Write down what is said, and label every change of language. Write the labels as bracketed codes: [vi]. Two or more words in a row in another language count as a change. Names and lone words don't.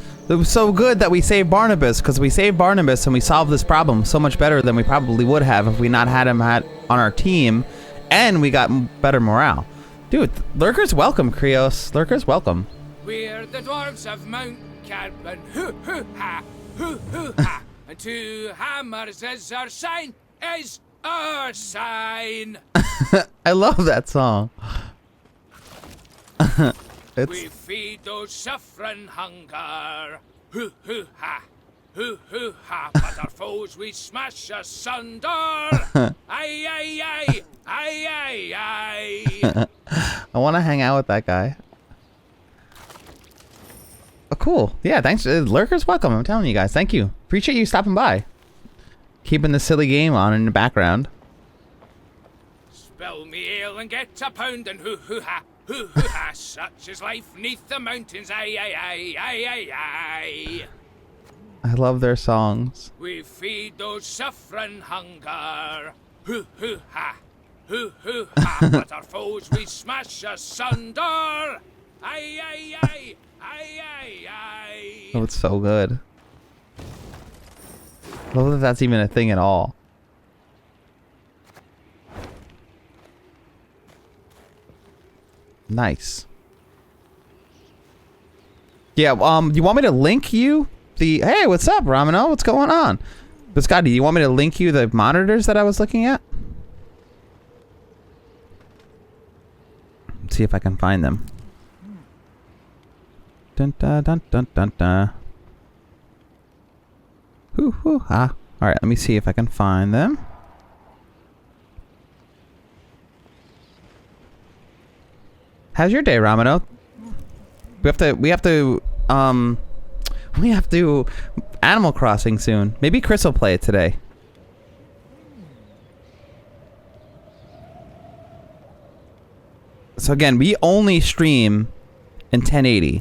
[en] It was so good that we saved Barnabas, because we saved Barnabas and we solved this problem so much better than we probably would have if we not had him on our team, and we got better morale. Dude, Lurker's welcome, Krios. Lurker's welcome. We're the dwarves of Mount Carbon. Hoo-hoo-ha, hoo-hoo-ha. And 2 hammers is our sign, is our sign. I love that song. We feed those suffering hunger. Hoo-hoo-ha, hoo-hoo-ha. But our foes we smash asunder. Aye, aye, aye, aye, aye, aye. I want to hang out with that guy. Oh, cool. Yeah, thanks. Lurker's welcome. I'm telling you guys. Thank you. Appreciate you stopping by. Keeping the silly game on in the background. Spill me ale and get a pound and hoo-hoo-ha, hoo-hoo-ha. Such is life neath the mountains. Aye, aye, aye, aye, aye, aye. I love their songs. We feed those suffering hunger. Hoo-hoo-ha, hoo-hoo-ha. But our foes we smash asunder. Aye, aye, aye, aye, aye, aye. Oh, it's so good. I love that that's even a thing at all. Nice. Yeah, you want me to link you the... Hey, what's up, Ramino? What's going on? Biscotti, do you want me to link you the monitors that I was looking at? Let's see if I can find them. Dun dun dun dun dun dun. Hoo hoo ha. Alright, let me see if I can find them. How's your day, Ramino? We have to Animal Crossing soon. Maybe Chris will play it today. So again, we only stream in 1080.